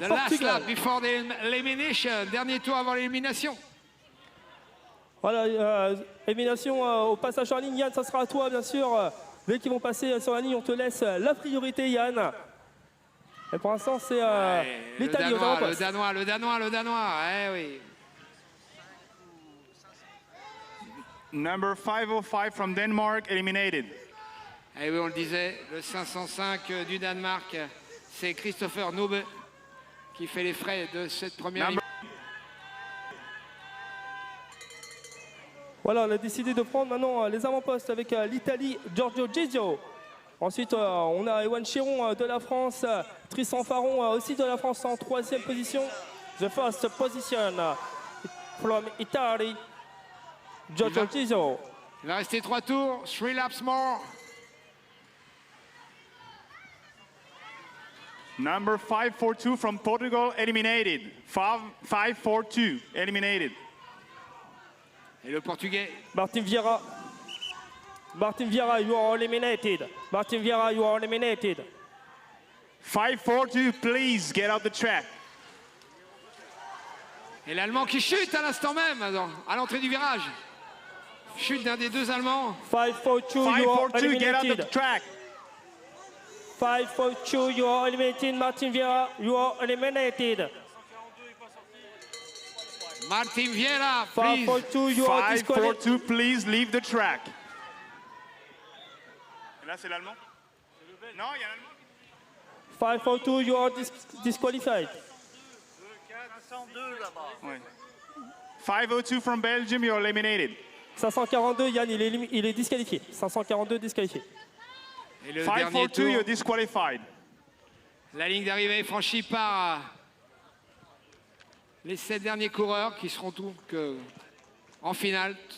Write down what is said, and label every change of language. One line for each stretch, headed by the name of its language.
English: the last lap before the elimination.
French: Dernier tour avant l'élimination. Voilà, élimination au passage sur la ligne. Yann, ça sera à toi, bien sûr. Dès qu'ils vont passer sur la ligne, on te laisse la priorité, Yann. Et pour l'instant, c'est l'Italie aux avant-postes. Le Danois, eh oui.
English: Number 505 from Denmark, eliminated.
French: Eh oui, on le disait, le 505 du Danemark, c'est Christopher Nube qui fait les frais de cette première élimination. Voilà, on a décidé de prendre maintenant les avant-postes avec l'Italie, Giorgio Gigio. Ensuite, on a Ewan Cheron de la France, Tristan Faron aussi de la France en troisième position.
English: The first position from Italy, Giorgio Gigio.
French: Il va rester 3 tours,
English: 3 laps more. Number 542 from Portugal, eliminated. 542, eliminated.
French: Et le Portugais.
English: Martin Vieira, you are eliminated. Martin Vieira, you are eliminated. 542, please get out the track.
French: Et l'Allemand qui chute à l'instant même, à l'entrée du virage. Chute d'un des deux Allemands.
English: 542, get out the track. 542, you are eliminated. Martin Vieira, you are eliminated. Martin Vieira, please. 542, please leave the track.
French: Et là, c'est l'Allemand? Non, il y a l'Allemand.
English: 542, you are disqualified.
French: 502 là-bas. Ouais.
English: 502 from Belgium, you're eliminated.
French: 542, Yann, il est disqualifié. 542 disqualifié. Et le dernier
English: 5-4-2,
French: tour,
English: you're disqualified.
French: la ligne d'arrivée est franchie par les 7 derniers coureurs qui seront tous en finale.